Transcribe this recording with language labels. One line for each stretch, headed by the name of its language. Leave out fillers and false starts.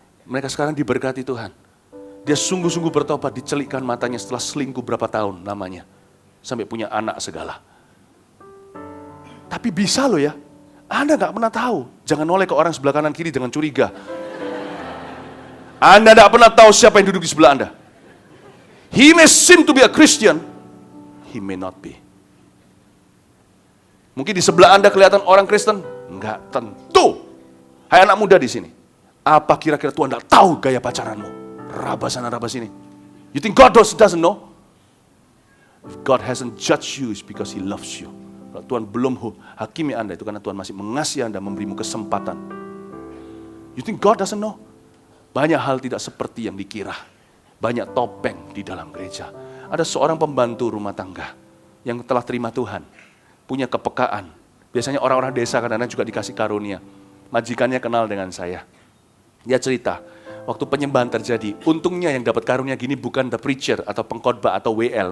Indonesian: Mereka sekarang diberkati Tuhan. Dia sungguh-sungguh bertobat, dicelikkan matanya setelah selingkuh berapa tahun lamanya. Sampai punya anak segala. Tapi bisa loh ya. Anda gak pernah tahu. Jangan noleh ke orang sebelah kanan kiri dengan curiga. Anda tidak pernah tahu siapa yang duduk di sebelah Anda.
English: He may seem to be a Christian, he may not be.
Indonesian: Mungkin di sebelah Anda kelihatan orang Kristen, enggak tentu. Hai anak muda di sini, apa kira-kira Tuhan tidak tahu gaya pacaranmu? Raba sana, raba sini.
English: You think God doesn't know? If God hasn't judged you, it's because He loves you.
Indonesian: Kalau Tuhan belum hakimi Anda, itu karena Tuhan masih mengasihi Anda, memberimu kesempatan.
English: You think God doesn't know?
Indonesian: Banyak hal tidak seperti yang dikira. Banyak topeng di dalam gereja. Ada seorang pembantu rumah tangga yang telah terima Tuhan. Punya kepekaan. Biasanya orang-orang desa kadang-kadang juga dikasih karunia. Majikannya kenal dengan saya. Dia cerita, waktu penyembahan terjadi, untungnya yang dapat karunia gini bukan
English: the preacher
Indonesian: atau pengkhotbah atau WL.